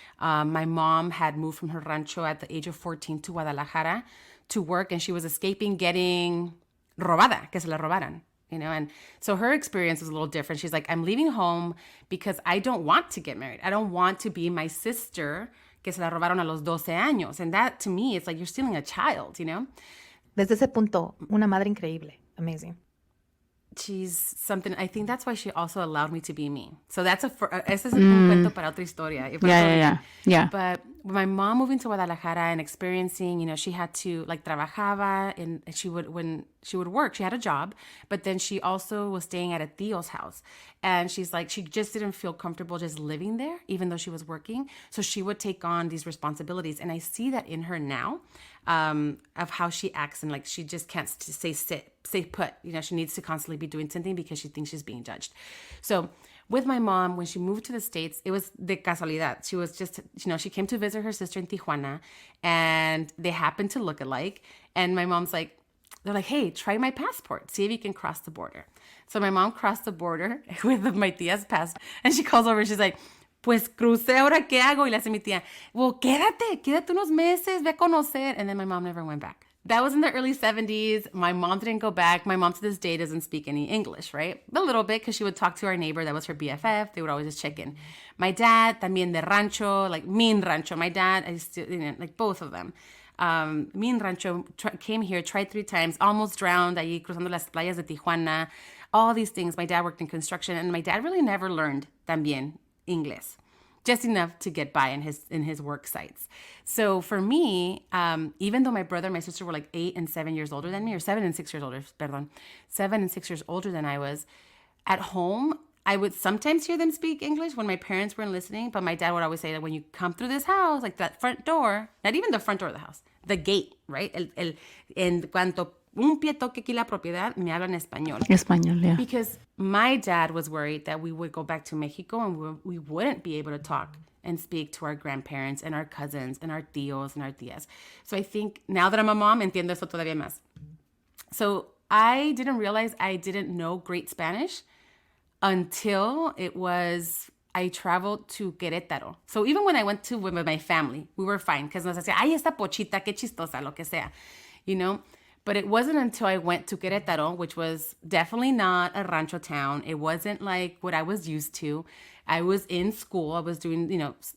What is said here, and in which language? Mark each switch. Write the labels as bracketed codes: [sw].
[en] My mom had moved from her rancho at the age of 14 to Guadalajara to work, and she was escaping getting robada, [es] que se la robaran. [en] You know, and so her experience was a little different. She's like, I'm leaving home because I don't want to get married. I don't want to be my sister [es] que se la robaron a los 12 años. [en] And that, to me, it's like you're stealing a child, you know? [es] Desde ese punto, una madre increíble. [en] Amazing. She's something, I think that's why she also allowed me to be me. So that's [es] ese es un cuento para otra historia. [en] Yeah. But my mom moving to Guadalajara and experiencing, you know, she had to like trabajaba and when she would work, she had a job, but then she also was staying at a tío's house. And she's like, she just didn't feel comfortable just living there, even though she was working. So she would take on these responsibilities. And I see that in her now, of how she acts, and like she just can't stay put. You know, she needs to constantly be doing something because she thinks she's being judged. So with my mom, when she moved to the States, it was [es] de casualidad. [en] She was just, you know, she came to visit her sister in Tijuana and they happened to look alike. And my mom's like, they're like, hey, try my passport. See if you can cross the border. So my mom crossed the border with my tia's passport. And she calls over and she's like, [es] pues crucé, ahora qué hago? Y le hace mi tía, well, quédate unos meses, ve a conocer. [en] And then my mom never went back. That was in the early 70s. My mom didn't go back. My mom to this day doesn't speak any English, right? A little bit, because she would talk to our neighbor that was her BFF. They would always just check in. My dad, [es] también de rancho, [en] like mean rancho. My dad, like both of them. Mean rancho came here, tried 3 times, almost drowned [es] ahí cruzando las playas de Tijuana. [en] All these things. My dad worked in construction, and my dad really never learned también English, just enough to get by in his work sites. So for me, even though my brother and my sister were like 8 and 7 years older than me, or 7 and 6 years older, 7 and 6 years older than I was, at home, I would sometimes hear them speak English when my parents weren't listening, but my dad would always say that when you come through this house, like that front door, not even the front door of the house, the gate, right? [es] En cuanto un pie toque aquí la propiedad, me hablan español. Español, yeah. [en] Because my dad was worried that we would go back to Mexico and we wouldn't be able to talk and speak to our grandparents and our cousins and our tíos and our tías. So I think now that I'm a mom, [es] entiendo eso todavía más. [en] So I didn't realize I didn't know great Spanish until I traveled to Querétaro. So even when I went with my family, we were fine. Because [es] nos decía, ay, esta pochita, qué chistosa, lo que sea, [en] you know? But it wasn't until I went to Querétaro, which was definitely not a rancho town. It wasn't like what I was used to. I was in school. I was doing, you know,